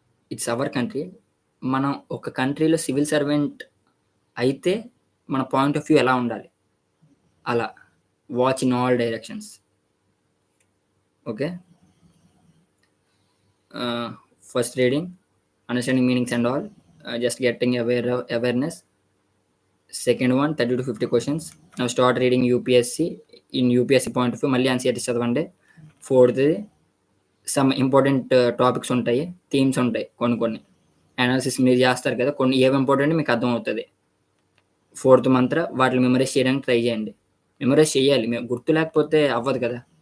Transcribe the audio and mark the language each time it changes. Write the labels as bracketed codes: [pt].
[en] It's our country. [te] మనం ఒక కంట్రీలో సివిల్ సర్వెంట్ అయితే మన పాయింట్ ఆఫ్ వ్యూ ఎలా ఉండాలి, అలా [en] Watch in all directions. [te] Okay. [en] First reading, understanding meanings and all, just getting awareness. Second one, 30 to 50 questions. Now start reading UPSC point of view. [te] మళ్ళీ NCERT చదవండి. [en] fourth, some important topics [te] ఉంటాయి, themes ఉంటాయి, కొన్ని analysis మీరు చేస్తారు కదా, కొన్ని ఏవి ఇంపార్టెంట్ మీకు అర్థమవుతుంది. ఫోర్త్ మంత్ర వాటిని మెమరైజ్ చేయడానికి ట్రై చేయండి. మెమరైజ్ చేయాలి, గుర్తు లేకపోతే అవ్వదు కదా.